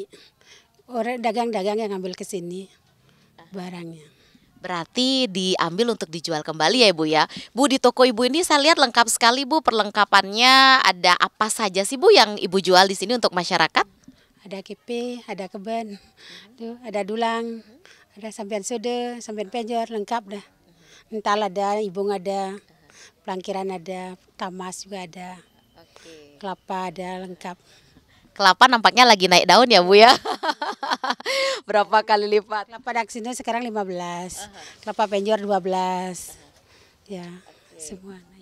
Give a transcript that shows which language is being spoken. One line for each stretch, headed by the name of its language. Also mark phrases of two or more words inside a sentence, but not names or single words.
Indonesian: Orang dagang-dagang yang ngambil ke sini barangnya. Berarti diambil untuk dijual kembali ya Ibu ya. Bu, di toko Ibu ini saya lihat lengkap sekali Bu perlengkapannya. Ada apa saja sih Bu yang Ibu jual di sini untuk masyarakat? Ada kepe, ada keben, tuh, ada dulang, ada sampian sude, sampian penjor, lengkap dah. Ental ada, ibung ada, pelangkiran ada, tamas juga ada, Oke. kelapa ada, lengkap. Kelapa nampaknya lagi naik daun ya Bu ya. Berapa kali lipat? Kelapa daksina sekarang 15, kelapa penjor 12, ya semua naik.